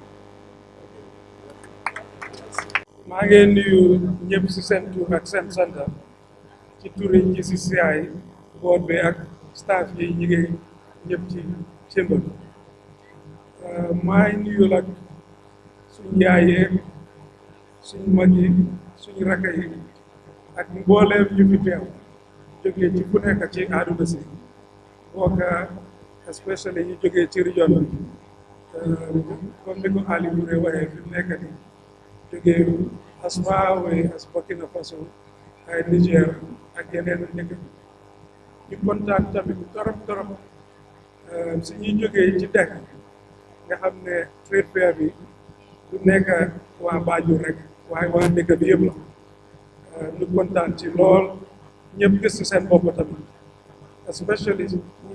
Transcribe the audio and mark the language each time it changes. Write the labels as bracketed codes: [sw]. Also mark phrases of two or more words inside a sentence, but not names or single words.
[wo] maa ngi nuyu ñëpp si seen tur ak seen sant ci turi GCCI board bi ak staff yi ñu ngi ñëpp ci chamber maa ngi nuyu nag suñu yaay yeeg suñu mag yi suñu rakk yi ak mbooleem ñu fi teew jógee ci fu nekk ci àdduna si bokk especially ñu jógee ci région bi comme ni ko Ali Touré waxee fi mu nekk nii jógee [en] as far away as [wo] Burkina Faso ay Niger ak yeneen nekk ñu kontaan tamit torop si ñuy jógee ci dëkk nga xam ne [en] trade fair [wo] bi du nekk waa Banjul rek waaye waa dëkk bi yëpp la ñu kontaan ci lool ñëpp gis ci seen bopp tamit especially ñuy